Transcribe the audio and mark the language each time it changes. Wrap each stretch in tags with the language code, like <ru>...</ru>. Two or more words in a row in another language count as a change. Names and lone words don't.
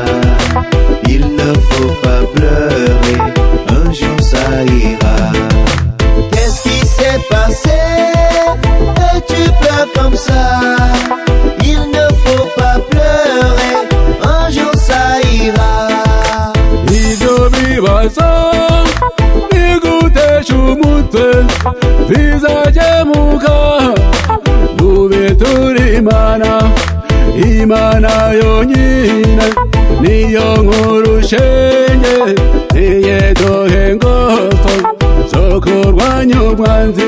<fr>Il ne faut pas pleurer, un jour ça ira. Qu'est-ce qui s'est passé et tu pleures comme ça? Il ne faut pas pleurer, un jour ça ira.</fr> <rw>Ibyo bibazo bigutesha umutwe bizakemuka, nube turi Imana yonyine niyo nkuru shenge, niye duhe ingufu zo kurwanya umwanzi.</rw>